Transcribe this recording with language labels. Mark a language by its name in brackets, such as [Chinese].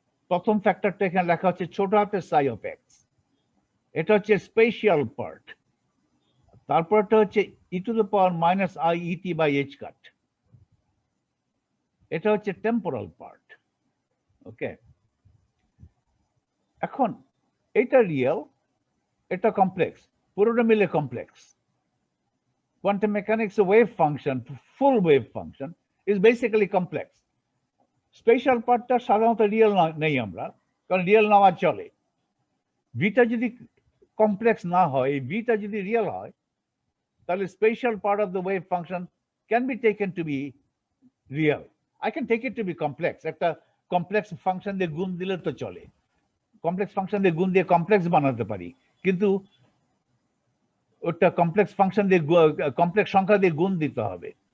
[Bangla] প্রথম ফ্যাক্টরটা এখানে লেখা হচ্ছে ছোট হাতের সাই অফ এক্স, এটা হচ্ছে স্পেশিয়াল পার্ট। তারপরটা হচ্ছে e⁻⁻⁰ by h কাট, এটা হচ্ছে টেম্পোরাল পার্ট। ওকে, এখন এটা রিয়েল, এটা কমপ্লেক্স, পুরোটা মিলে complex. Quantum mechanics, a wave function, full wave function, is basically complex. Special পার্টটা সাধারণত রিয়েল নেই আমরা, কারণ রিয়েল নেওয়া চলে। ভিটা যদি কমপ্লেক্স না হয়, ভিটা যদি রিয়েল হয়, তাহলে [English] Spatial part of the wave function can be taken to be real. I can take it to be complex. [Bangla] একটা কমপ্লেক্স ফাংশন দিয়ে গুণ দিলে তো চলে, কমপ্লেক্স ফাংশন দিয়ে গুণ দিয়ে কমপ্লেক্স বানাতে পারি, কিন্তু ওটা কমপ্লেক্স ফাংশন দিয়ে কমপ্লেক্স সংখ্যা দিয়ে গুণ দিতে হবে।